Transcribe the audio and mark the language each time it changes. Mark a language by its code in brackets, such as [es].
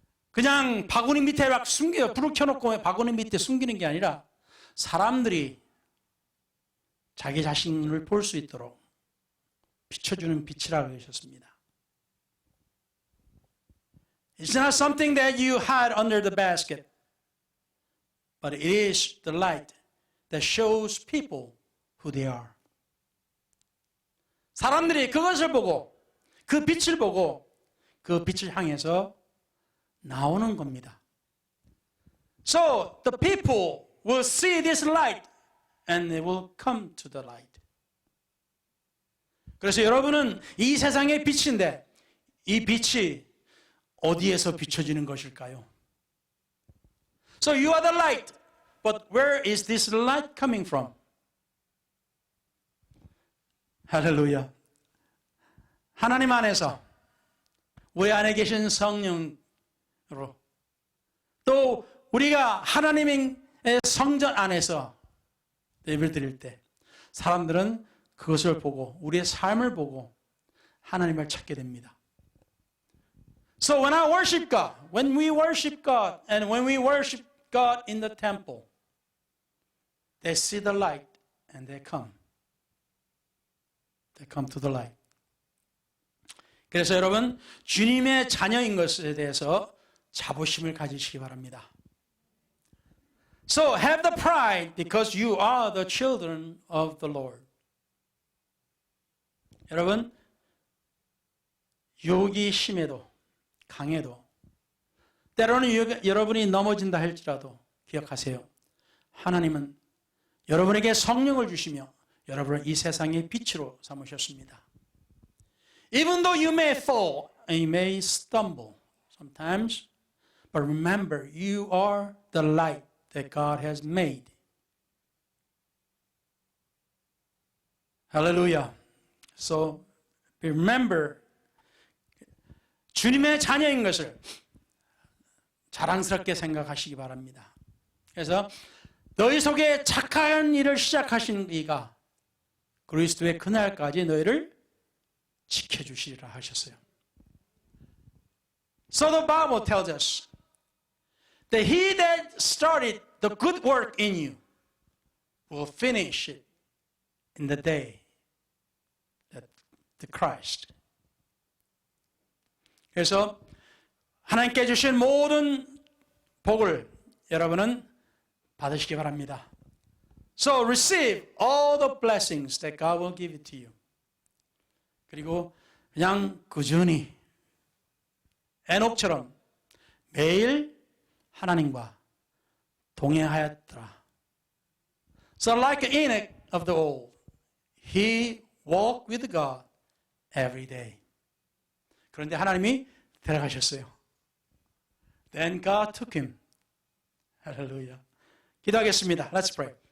[ko] 그냥 바구니 밑에 막 숨겨요. 불을 켜놓고 바구니 밑에 숨기는 게 아니라 사람들이 자기 자신을 볼 수 있도록 비춰주는 빛이라고 하셨습니다. [en] It's not something that you hide under the basket, but it is the light that shows people who they are. [ko] 사람들이 그것을 보고 그 빛을 보고 그 빛을 향해서 나오는 겁니다. [en] So the people will see this light and they will come to the light. [ko] 그래서 여러분은 이 세상의 빛인데 이 빛이 어디에서 비춰지는 것일까요? [en] So you are the light. But where is this light coming from? [ko] 할렐루야. 하나님 안에서 우리 안에 계신 성령으로 또 우리가 하나님의 성전 안에서 예배를 드릴 때 사람들은 그것을 보고 우리의 삶을 보고 하나님을 찾게 됩니다. [en] So when I worship God, when we worship God and when we worship God in the temple, they see the light and they come. They come to the light. [ko] 그래서 여러분, 주님의 자녀인 것에 대해서 자부심을 가지시기 바랍니다. [en] So have the pride because you are the children of the Lord. [ko] 여러분, 유혹이 심해도 강해도 때로는 여러분이 넘어진다 할지라도 기억하세요. 하나님은 여러분에게 성령을 주시며 여러분을 이 세상의 빛으로 삼으셨습니다. [en] Even though you may fall and you may stumble sometimes, but remember you are the light that God has made. Hallelujah. So remember [ko] 주님의 자녀인 것을 자랑스럽게 생각하시기 바랍니다. 그래서 너희 속에 착한 일을 시작하신 이가 그리스도의 그날까지 너희를 지켜주시리라 하셨어요. [en] So the Bible tells us that he that started the good work in you will finish it in the day that the Christ. [ko] 그래서 하나님께 주신 모든 복을 여러분은 받으시기 바랍니다. [en] So receive all the blessings that God will give it to you. [ko] 그리고 그냥 꾸준히 에녹처럼 매일 하나님과 동행하였더라. [en] So like Enoch of the old, he walked with God every day. [ko] 그런데 하나님이 데려가셨어요. [en] Then God took him. [ko] 할렐루야. 기도하겠습니다. [en] Let's pray.